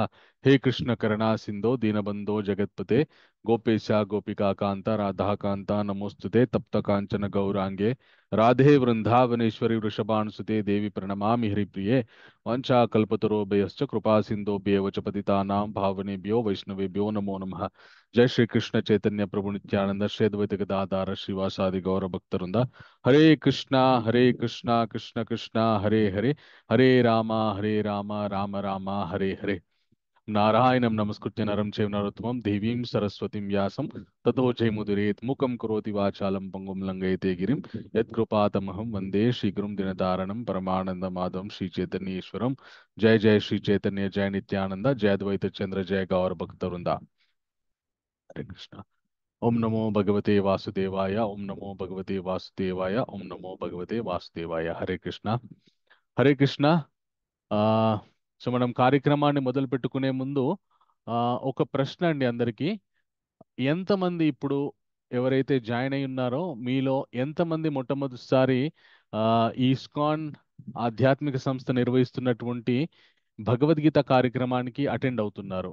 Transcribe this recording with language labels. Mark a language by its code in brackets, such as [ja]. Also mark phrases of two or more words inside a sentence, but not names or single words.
[sa] हे कृष्ण करुणा सिंधो दीनबंधो जगत्पते गोपेशा गोपिका कांता राधा कांता नमोस्तुते तप्त कांचन गौरांगे राधे वृंदावनेश्वरी वृषभानुसुते देवी प्रणमामि हरिप्रिये वाञ्छाकल्पतरुभ्यश्च कृपा सिन्धुभ्येव च पतितानां पावनेभ्यो वैष्णवेभ्यो नमो नमः। जय श्री कृष्ण चैतन्य प्रभु नित्यानंद श्री अद्वैत गदाधर श्रीवासादि गौर भक्तवृंद। हरे कृष्णा कृष्ण कृष्णा हरे हरे, हरे रामा राम राम हरे हरे। नारायणं नमस्कृत्य नरं चैव नरोत्तमं देवीं सरस्वतीं व्यासं ततो जयमुदीरयेत् मुखं करोति वाचालं पंगुं लङ्घयते गिरिं यत्कृपातमहं वन्दे श्रीगुरुं दिनतारणं परमानन्दमाधवं श्रीचैतन्येश्वरं। जय जय श्री चैतन्य जय नित्यानंद जय अद्वैत चंद्र जय गौर भक्तवृंदा। हरे कृष्णा। ओम नमो भगवते वासुदेवाय, ओम नमो भगवते वासुदेवाय, ओम नमो भगवते वासुदेवाय। हरे कृष्णा हरे कृष्णा। [te] ఆ సో మనం కార్యక్రమాన్ని మొదలు పెట్టుకునే ముందు ఒక ప్రశ్న అండి అందరికీ. ఎంతమంది ఇప్పుడు ఎవరైతే జాయిన్ అయి ఉన్నారో మీలో ఎంతమంది మొట్టమొదటిసారి ఆ ఈ ఇస్కాన్ ఆధ్యాత్మిక సంస్థ నిర్వహిస్తున్నటువంటి భగవద్గీత కార్యక్రమానికి అటెండ్ అవుతున్నారు?